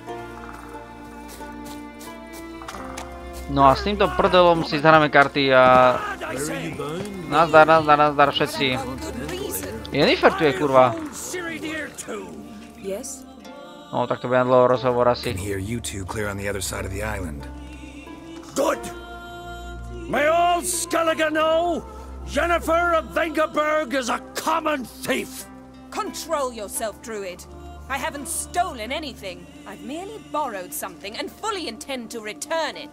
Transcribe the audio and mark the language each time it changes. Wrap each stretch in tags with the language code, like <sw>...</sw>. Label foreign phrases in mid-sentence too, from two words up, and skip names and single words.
<sk>No a s týmto prdelom si zahráme karty a nazdar všetci. Jennifer tu je, kurva. No, tak to bude dlho rozhovor asi.</sk> <en>Good! May all Skellige know Jennifer of Vengerberg is a common thief! Control yourself, Druid. I haven't stolen anything. I've merely borrowed something and fully intend to return it.</en>